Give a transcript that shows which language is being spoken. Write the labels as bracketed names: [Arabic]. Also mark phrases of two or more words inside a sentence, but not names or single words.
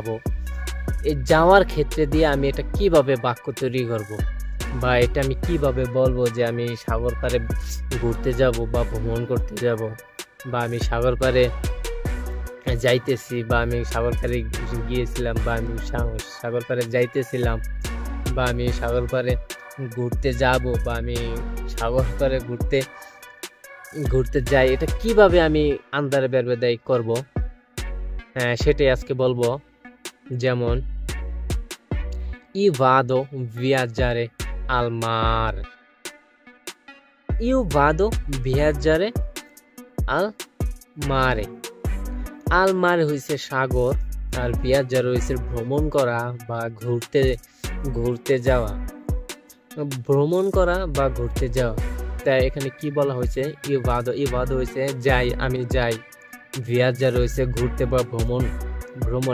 [Bangla] এই যাওয়ার ক্ষেত্রে দিয়ে আমি এটা কিভাবে বাক্য তৈরি করব, বা এটা আমি কিভাবে বলবো যে আমি সাগর পাড়ে ঘুরতে যাব বা ভ্রমণ করতে যাব, বা আমি সাগর পাড়ে যাইতেছি, বা আমি সাগর পাড়ে গিয়েছিলাম, বা আমি সাগর পাড়ে যাইতেছিলাম, বা আমি সাগর পাড়ে ঘুরতে যাব, বা আমি সাগর পাড়ে ঘুরতে ঘুরতে যাই। এটা কিভাবে আমি আন্দারে বেরবেদাই করব, সেটাই আজকে বলবো। [Italian] যেমন io vado viaggiare al mare, io vado viaggiare al mare। al mare [Bangla] হইছে সাগর, আর ভিয়াজ্জার হইছে ভ্রমণ করা বা ঘুরতে ঘুরতে যাওয়া, ভ্রমণ করা বা ঘুরতে যাওয়া। তাই এখানে কি বলা হয়েছে, ইবাদো হয়েছে যাই, আমি যাই। ভিয়াজ্জার হয়েছে ঘুরতে বা ভ্রমণ ভ্রমণ।